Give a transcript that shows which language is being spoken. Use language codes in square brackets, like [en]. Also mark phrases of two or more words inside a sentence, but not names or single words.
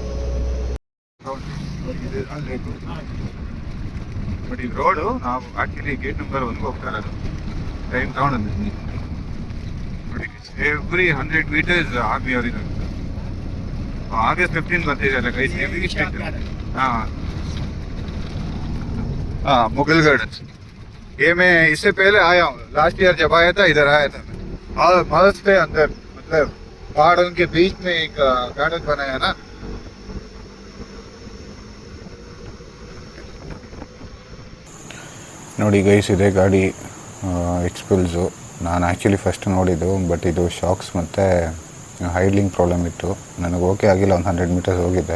[kn] ನೋಡಿ ರೋಡು ನಾವು [en] actually gate number 1 [kn] ಹೋಗ್ತಾ ಇರೋದು. ಟೈಮ್ ತಗೊಂಡಿದ್ದೀನಿ ನೋಡಿ. [en] every 100 meters army [kn] ಅವರಿಗೆ August 15 ಬರ್ತಿದೆ ಗೈಸ್. [en] heavy strict. [hi] हाँ मुगल गार्डन ये मैं इससे पहले आया हूँ. [en] last year [hi] जब आया था इधर आया था मैं. मस्त पे अंदर, मतलब पहाड़ों के बीच में एक गार्डन बनाया ना. [kn] ನೋಡಿ ಗೈಸ್, ಇದೆ ಗಾಡಿ ಎಕ್ಸ್ಪಲ್ಸು. ನಾನು [en] actually first [kn] ನೋಡಿದ್ದು, ಬಟ್ ಇದು ಶಾಕ್ಸ್ ಮತ್ತು [en] handling problem [kn] ಇತ್ತು. ನನಗೆ ಓಕೆ ಆಗಿಲ್ಲ. ಒಂದು 100 ಮೀಟರ್ಸ್ ಹೋಗಿದ್ದೆ.